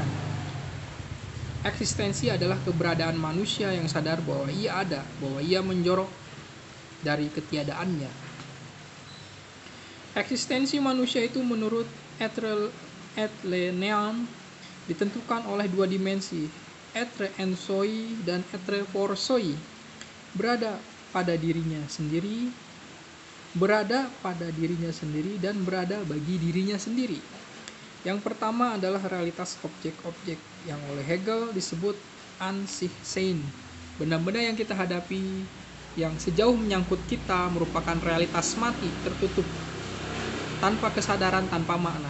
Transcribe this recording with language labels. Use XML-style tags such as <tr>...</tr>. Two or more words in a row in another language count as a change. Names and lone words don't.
<id>Eksistensi adalah keberadaan manusia yang sadar bahwa ia ada, bahwa ia menjorok dari ketiadaannya. Eksistensi manusia itu menurut Edlenean ditentukan oleh 2 dimensi,</id> <fr>être en soi</fr> <id>dan</id> <fr>être pour soi.</fr> <id>Berada pada dirinya sendiri, berada pada dirinya sendiri, dan berada bagi dirinya sendiri. Yang pertama adalah realitas objek-objek yang oleh Hegel disebut</id> <de>an sich sein.</de> <id>Benda-benda yang kita hadapi yang sejauh menyangkut kita merupakan realitas mati, tertutup, tanpa kesadaran, tanpa makna.</id>